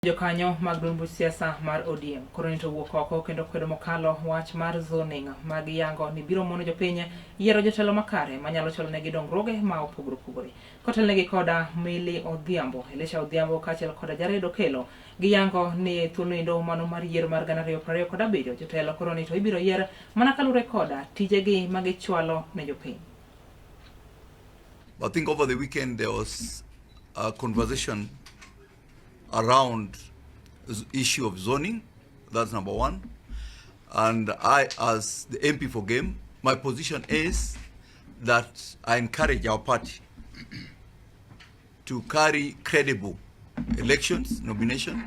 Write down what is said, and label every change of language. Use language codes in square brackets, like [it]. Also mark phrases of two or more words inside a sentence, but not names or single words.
[luo] Jokanyo mag duond buch siasa mar ODM koro nito wuok oko kendo kwedo mokalo wach mar zoning mag yango ni biro mono jopiny yiero jotelo makare manyalo cholo negi dongruoge ma opogore opogore. Kotelnegi koda Millie Odhiambo, Elisha Odhiambo kaachiel koda Jared Okelo giyango ni thuolo mano mar yiero mar 2027 jotelo koro nito ibiro yier mana kalure koda tijegi magichwalo ne jopiny. [en] I think over the weekend there was a conversation around the issue of zoning. That's number one. And I, as the MP for Game, my position is that I encourage our party to carry credible elections, nomination.